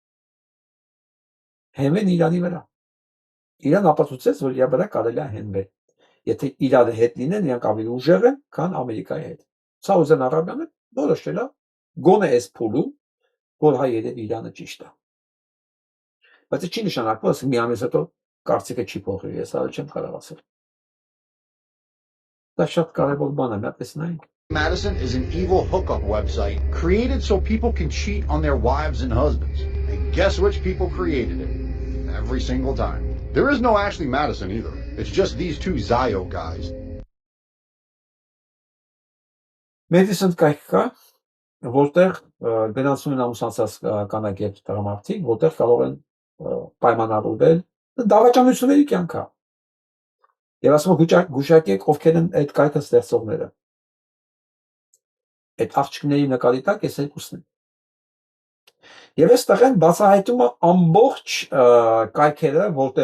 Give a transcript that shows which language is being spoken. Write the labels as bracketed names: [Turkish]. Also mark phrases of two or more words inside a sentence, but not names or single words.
[Armenian] հենվեն Իրանի վրա։ Իրան ապացուցեց, որ իր վրա կարելի է հենվել։ Եթե իրար հետ լինեն, իրանք ավելի ուժեղ են, քան Ամերիկայի հետ։ Սաուդյան Արաբիանը որոշել է գոնե այս փուլում, որ հայ երևի Իրանը ճիշտ է։ Բայց չի նշանակում, ասենք մի ամիս հետո կարծիքը չի փոխվի, ես այլ չեմ կարող ասել։ Դա շատ կարևոր բան է, մենք տեսնենք։ [English] Madison is an evil hookup website created so people can cheat on their wives and husbands. And guess which people created it? Every single time. There is no Ashley Madison either. It's just these two Zio guys. [Armenian] Madison կայք կա, որտեղ գնացում են ամուսնացած կանայք եւ տղամարդիկ, որտեղ կարող են պայմանավորվել դավաճանությունների կյանք է։ Եվ ասում գուշակեք ովքեր են այդ կայքը ստեղծողները։ Այդ աղջիկների նկատի տակ էս երկուսն են։ Եվ այստեղ են բացահայտում ամբողջ կայքերը, որտեղ